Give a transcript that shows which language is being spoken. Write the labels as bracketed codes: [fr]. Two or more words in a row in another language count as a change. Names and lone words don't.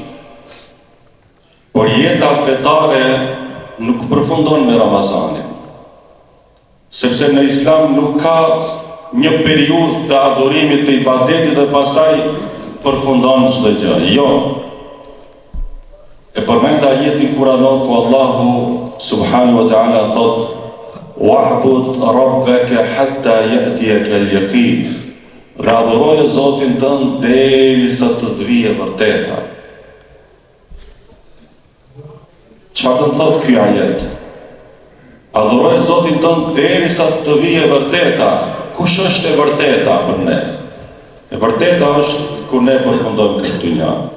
[sq] Por jeta fetare nuk përfundon me Ramazanin. Sepse në Islam nuk ka një periudhë të adhurimit të ibadetit dhe pastaj përfundon çdo gjë. Jo. E përmend ajetin kuranor ku Allahu [ar] سبحانه وتعالى [sq] thot: [ar] "واعبد ربك حتى يأتيك اليقين." [sq] Dhe adhuroje Zotin tënd derisa të të vijë e vërteta. Çfarë do të thotë ky ajet? Adhuroje Zotin tënd derisa të vijë e vërteta. Kush është e vërteta për ne? E vërteta është kur ne përfundojmë këtë dynja.